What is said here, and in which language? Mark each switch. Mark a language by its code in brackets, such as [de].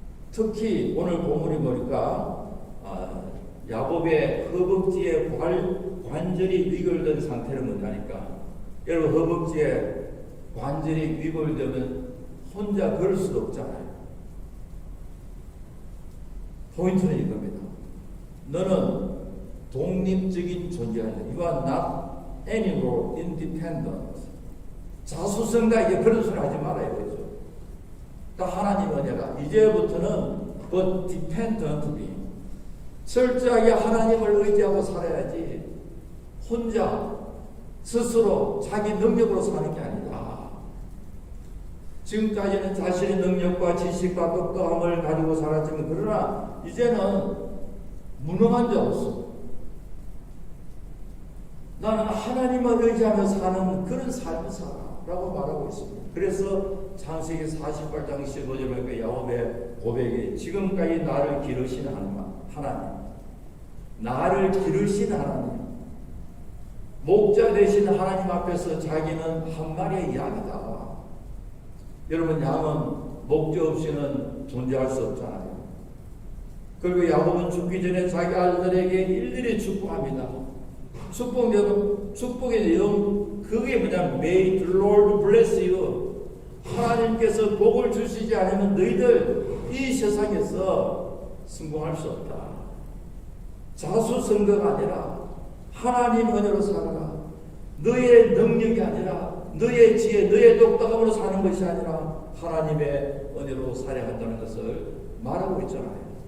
[ko] 특히 오늘 본문에 보니까 야곱의 허벅지에 관절이 위골된 상태는 뭐냐니까 여러분 허벅지에 관절이 위골되면 혼자 걸을 수도 없잖아요. 포인트는 이겁니다. 너는 독립적인 존재가 아니라 [en] You are not anymore independent. [ko] 자수성가에게 그런 소리 하지 말아야 되죠. 또 하나님 은혜가 이제부터는 [en] but dependently [ko] 철저하게 하나님을 의지하고 살아야지 혼자 스스로 자기 능력으로 사는 게 아니다. 지금까지는 자신의 능력과 지식과 똑똑함을 가지고 살았지만 그러나 이제는 무능한 자로서 나는 하나님을 의지하며 사는 그런 삶을 살아라고 말하고 있습니다. 그래서 창세기 48장 15절에 보니까 야곱의 고백이 지금까지 나를 기르신 하나님, 나를 기르신 하나님, 목자 되신 하나님 앞에서 자기는 한 마리의 양이다. 여러분 양은 목자 없이는 존재할 수 없잖아요. 그리고 야곱은 죽기 전에 자기 아들에게 일일이 축복합니다. 축복의 내용 그게 뭐냐면 [en] May the Lord bless you. [ko] 하나님께서 복을 주시지 않으면 너희들 이 세상에서 성공할 수 없다. 자수성가가 아니라 하나님 은혜로 살아라. 너의 능력이 아니라 너의 지혜, 너의 똑똑함으로 사는 것이 아니라 하나님의 은혜로 살아야 한다는 것을 말하고 있잖아요.